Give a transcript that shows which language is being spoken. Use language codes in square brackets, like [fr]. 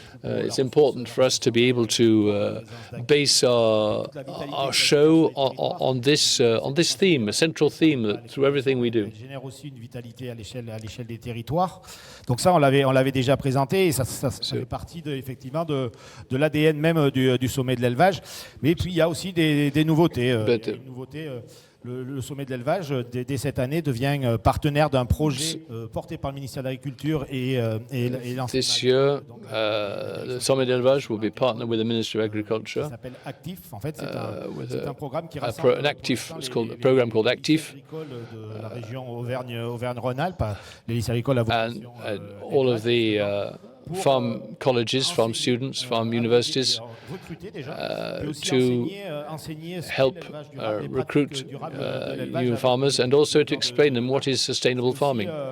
[en] It's important for us to be able to base our show on this theme, a central theme through everything we do. [fr] Elle génère aussi une vitalité à l'échelle des territoires. Donc ça, on l'avait déjà présenté, et ça fait partie effectivement de l'ADN même du sommet de l'élevage. Mais puis il y a aussi des nouveautés. Le sommet de l'élevage, dès cette année, devient partenaire d'un projet porté par le ministère de l'Agriculture et lancé. [en] This year, the Sommet de l'Élevage will be partnered with the Ministry of Agriculture. [fr] Ça s'appelle Actif. En fait, c'est un programme qui rassemble [en] a program called Actif. [fr] De la région Auvergne-Rhône-Alpes, les lycées agricoles à vocation. [en] All of the farm colleges, farm students, farm universities to help recruit new farmers and also to explain them what is sustainable farming.